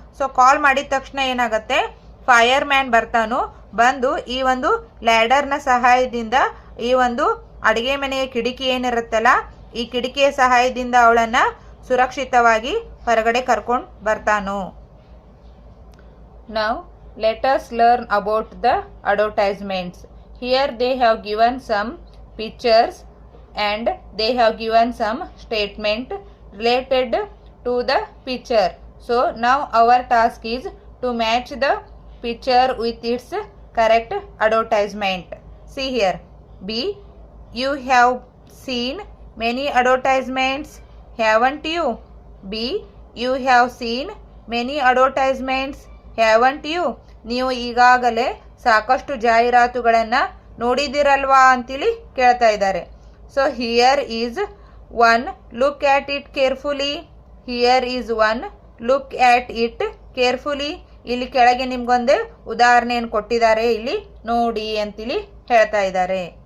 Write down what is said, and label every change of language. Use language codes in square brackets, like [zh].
[kn] So ಕಾಲ್ ಮಾಡಿದ ತಕ್ಷಣ ಏನಾಗುತ್ತೆ, ಫೈರ್ ಮ್ಯಾನ್ ಬರ್ತಾನು. ಬಂದು ಈ ಒಂದು ಲ್ಯಾಡರ್ನ ಸಹಾಯದಿಂದ ಈ ಒಂದು ಅಡುಗೆ ಮನೆಯ ಕಿಟಕಿ ಏನಿರುತ್ತಲ್ಲ, ಈ ಕಿಟಕಿಯ ಸಹಾಯದಿಂದ ಅವಳನ್ನು ಸುರಕ್ಷಿತವಾಗಿ ಹೊರಗಡೆ ಕರ್ಕೊಂಡು ಬರ್ತಾನು. [en] Now let us learn about the advertisements. Here they have given some pictures and they have given some statement related to the picture. So now our task is to match the picture with its correct advertisement. See here. B. You have seen many advertisements, haven't you? B. You have seen many advertisements, haven't you? [kn] ನೀವು ಈಗಾಗಲೇ ಸಾಕಷ್ಟು ಜಾಹೀರಾತುಗಳನ್ನು ನೋಡಿದಿರಲ್ವಾ ಅಂತೇಳಿ ಕೇಳ್ತಾ ಇದ್ದಾರೆ. [en] So here is one, look at it carefully. Here is one, look at it carefully. [kn] ಇಲ್ಲಿ ಕೆಳಗೆ ನಿಮ್ಗೊಂದು ಉದಾಹರಣೆಯನ್ನು ಕೊಟ್ಟಿದ್ದಾರೆ, ಇಲ್ಲಿ ನೋಡಿ ಅಂತೇಳಿ ಹೇಳ್ತಾ ಇದ್ದಾರೆ.